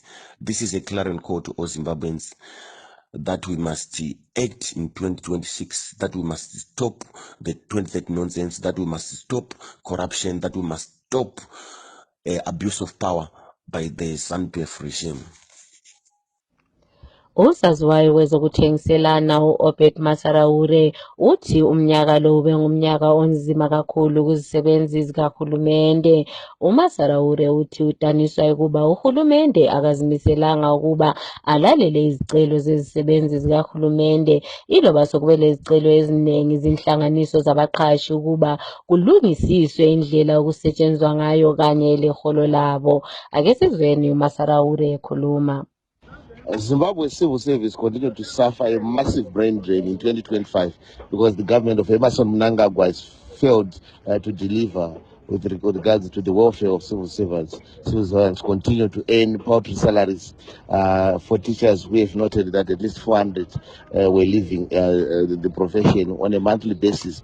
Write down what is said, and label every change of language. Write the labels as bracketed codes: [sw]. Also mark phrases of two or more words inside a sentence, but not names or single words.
[en] This is a clarion call to all Zimbabweans that we must act in 2026, that we must stop the 2030 nonsense, that we must stop corruption, that we must stop abuse of power by the ZANU-PF regime. [nd] Usaziwayo wezokuthengiselana u-Obed Masaraure uthi umnyaka lo ube ngumnyaka onzima kakhulu kuzisebenzi zikahulumende. UMasaraure uthi udaniswa ukuba uhulumende akazimiselanga ukuba alalele izicelo zezisebenzi zikahulumende iloba sokube lezicelo eziningi zinhlanganiso zabaqhashi ukuba kulungisiswe indlela okusetshenzwa ngayo kanye leholo labo. Ake sizweni uMasaraure ekhuluma. [en] Zimbabwe civil service continued to suffer a massive brain drain in 2025 because the government of Emerson Mnangagwa has failed to deliver with regards to the welfare of civil servants. Civil servants continue to earn paltry salaries. For teachers, we have noted that at least 400 were leaving the profession on a monthly basis.